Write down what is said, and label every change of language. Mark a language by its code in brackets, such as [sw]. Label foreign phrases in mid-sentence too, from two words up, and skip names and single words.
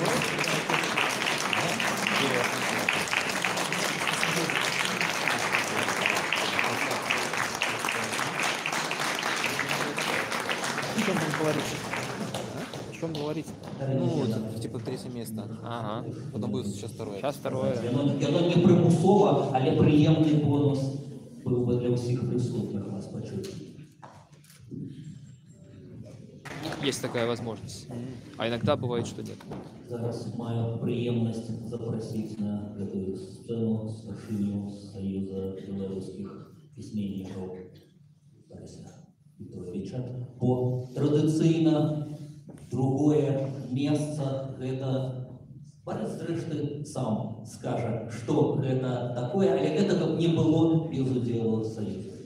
[ru] О чем там говорить? О чем говорить? Ну, типа третье место. Ага. Потом будет сейчас второе. Сейчас второе. [uk] Яно не примусово, але приємний бонус був би для усіх присутніх вас почути. [ru] Есть такая возможность. А иногда бывает, что нет. [uk] Зараз маю приємність запросити на [ru] эту сцену [uk] старшиню [ru] Союза белорусских письменников [uk] Бориса Петровича. [ru] По традиционно другое место это Борис зрештою сам скажет, что это такое, а этого не было без удела Союза.